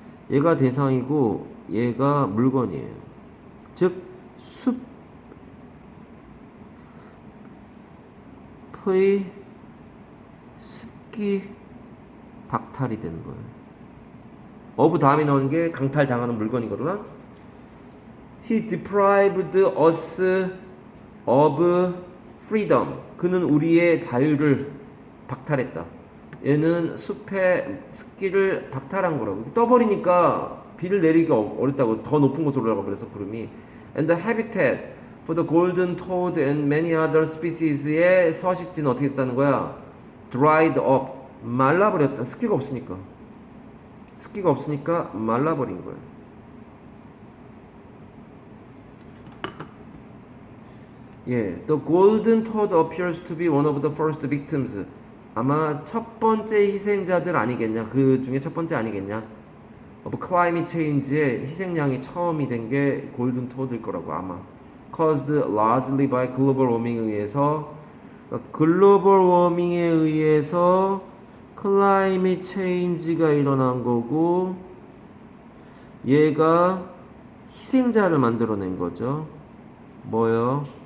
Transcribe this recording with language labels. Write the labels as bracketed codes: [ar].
[ko] 얘가 대상이고 얘가 물건이에요. 즉, 숲의 습기 박탈이 되는 거예요. of 다음에 나오는 게 강탈당하는 물건이거든. [en] He deprived us of freedom. [ko] 그는 우리의 자유를 박탈했다. 얘는 숲의 습기를 박탈한 거라고. 떠버리니까 비를 내리기 어렵다고. 더 높은 곳으로 올라가 버려서 구름이. [en] And the habitat for the golden toad and many other species의 [ko] 서식지는 어떻게 됐다는 거야? [en] Dried up. [ko] 말라버렸다. 습기가 없으니까. 습기가 없으니까 말라버린 거예요. [en] 예, the golden toad appears to be one of the first victims. [ko] 아마 첫 번째 희생자들 아니겠냐? 그 중에 첫 번째 아니겠냐? [en] of climate change [ko] 의 희생양이 처음이 된 게 골든 토드일 거라고 아마. [en] caused largely by global warming [ko] 에 의해서 글로벌 워밍에 의해서 클라이밋 체인지가 일어난 거고 얘가 희생자를 만들어낸 거죠. 뭐요?